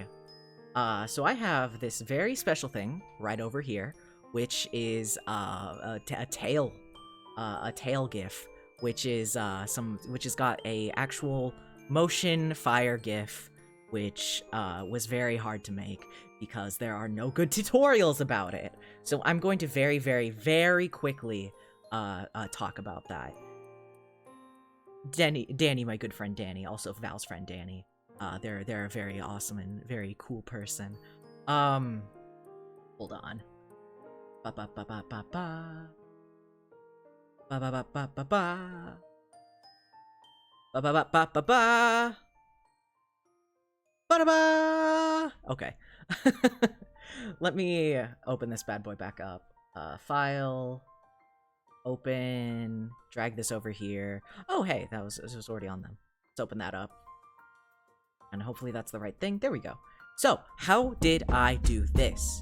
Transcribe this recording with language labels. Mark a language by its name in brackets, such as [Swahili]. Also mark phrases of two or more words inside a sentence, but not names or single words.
[English] So I have this very special thing right over here, which is a tail GIF, which is which has got a actual motion fire GIF, which was very hard to make because there are no good tutorials about it. So I'm going to very, very, very quickly talk about that. Danny, my good friend Danny, also Val's friend Danny. They're a very awesome and very cool person. Hold on. Ba ba ba ba ba ba. Ba ba ba ba ba ba. Ba ba ba ba ba ba. Ba da ba. Okay. Let me open this bad boy back up. File. Open. Drag this over here. Oh, hey, this was already on them. Let's open that up. And hopefully that's the right thing. There we go. So, how did I do this?